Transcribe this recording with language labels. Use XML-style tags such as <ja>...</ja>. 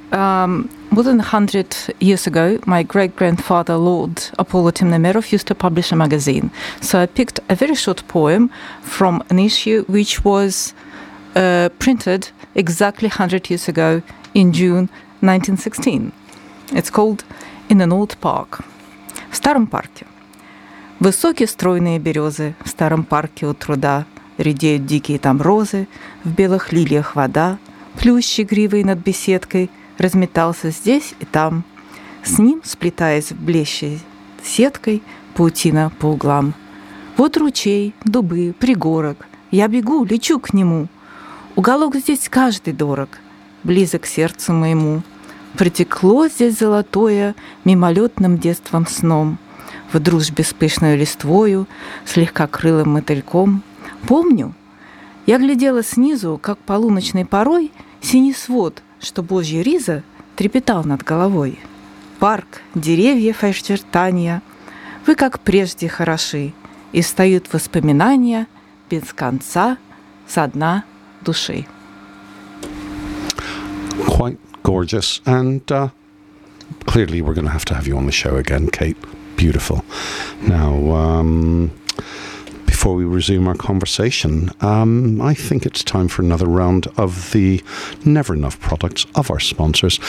<en>More than 100 years ago, my great-grandfather, Lord Apollo Temnomeroff, used to publish a magazine. So I picked a very short poem from an issue which was printed exactly 100 years ago in June 1916. It's called In an Old Park.</en> <ru>В старом парке. Высокие стройные березы в старом парке у труда. Редеют дикие там розы, в белых лилиях вода. Плющ игривый над беседкой. Разметался здесь и там, с ним сплетаясь блещей сеткой паутина по углам. Вот ручей, дубы, пригорок, я бегу, лечу к нему. Уголок здесь каждый дорог, близок сердцу моему. Притекло здесь золотое мимолетным детством сном, в дружбе с пышной листвою, с легкокрылым мотыльком. Помню, я глядела снизу, как полуночный порой синий свод, что Божья риза трепетал над головой. Парк, деревьев очертания, вы как прежде хороши, и встают воспоминания без конца со дна души.</ru> <en>Quite gorgeous, and clearly we're going to have you on the show again, Kate. Beautiful. Now, before we resume our conversation, I think it's time for another round of the Never Enough products of our sponsors.</en>